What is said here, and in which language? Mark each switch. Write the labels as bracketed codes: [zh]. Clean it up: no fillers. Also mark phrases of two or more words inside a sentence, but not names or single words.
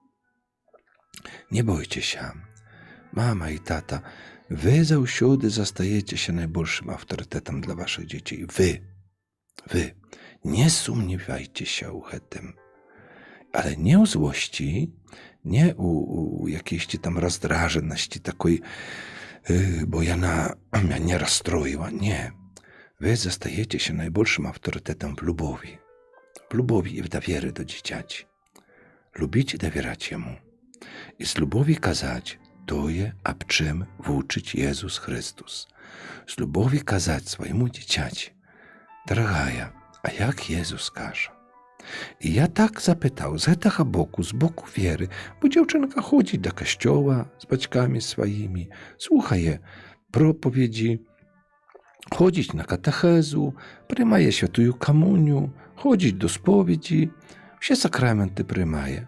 [be] Не бойцеся, мама і тата, вы заўсёды застаецеся найбольшым аўтарытэтам для вашых дзяцей. Вы, не сумнявайцеся ў гэтым. Але не ў злосці, не у [pl] jakiejś tam [be] раздражанасці такой, bo яна мяне расстроіла. Не. Вы застаецеся найбольшым аўтарытэтам в любові. В любові і в даверы до дзіцяці. Любіць і давяраць яму. І з любові казаць тое, аб чым вучыць Езус Христус. З любові казаць свайму дзіцяці. Дарагая, а як Езус кажа? І я так запытаў з гэтага боку, з боку веры, бо дзяўчынка ходзіць да касцёла з бацькамі сваімі, слухае пропаведзі, ходзіць на катэхезу, прымае святую камуню, ходзіць до споведзі, усе сакраменты прымае.